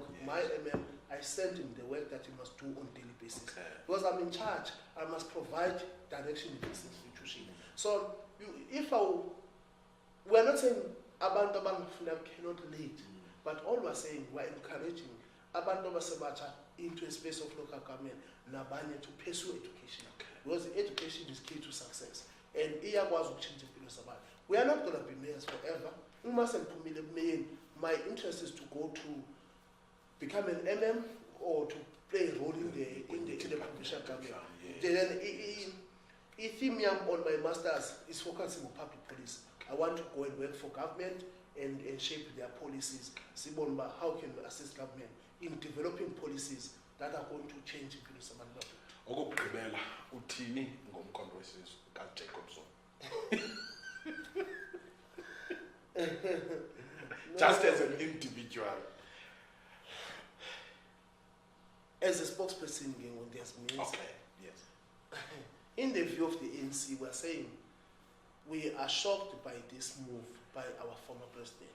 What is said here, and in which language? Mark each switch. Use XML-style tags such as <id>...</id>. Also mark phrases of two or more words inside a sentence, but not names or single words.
<en>My I send him the work that he must do on daily basis. Okay. Because I'm in charge, I must provide direction in this institution. So we're not saying abantu cannot lead, but all we're saying, we're encouraging</en> <zu>abantu basebatsha</zu> <en>into a space of local government nabanye to pursue education. Because education is key to success. And we are not going to be mayors forever. My interest is to go to become an MM or to play a role in the provincial government. Then the theme on my master's is focusing on public policy. I want to go and work for government and shape their policies. Sibonba, how can we assist government in developing policies that are going to change</en> <zu>impilo zabantu? Okugqibela uthini ngomkhondo wesizwe kaJacobson?</zu> <en>Just as an individual. As a spokesperson, there's means. Okay, yes. In the view of the ANC, we're saying we are shocked by this move by our former president.</en>